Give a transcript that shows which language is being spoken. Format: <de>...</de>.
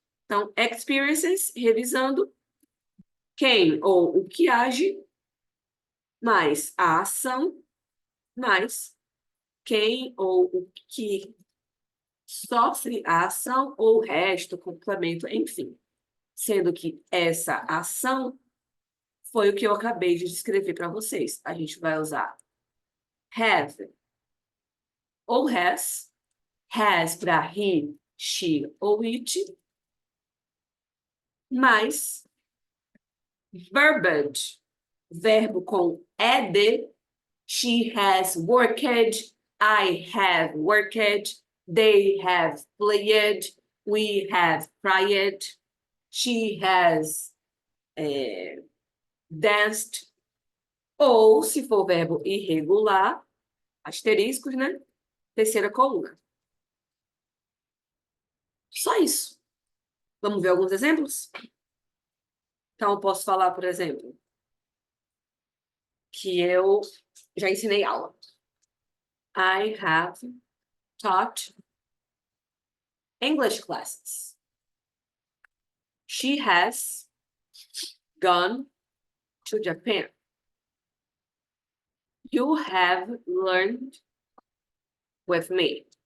<pt>Então, experiences, revisando, quem ou o que age, mais a ação, mais quem ou o que sofre a ação ou o resto, complemento, enfim. Sendo que essa ação foi o que eu acabei de descrever para vocês. A gente vai usar have ou has para he, she ou it, mais verbiage, verbo com ed,</pt> <en>she has worked, I have worked, they have played, we have cried, she has danced.</en> <pt>Ou, se for verbo irregular, asteriscos, né? Terceira coluna. Só isso. Vamos ver alguns exemplos? Então, eu posso falar, por exemplo, que eu já ensinei aula.</pt> <en>I have taught English classes. She has gone to Japan. You have learned with me.</en>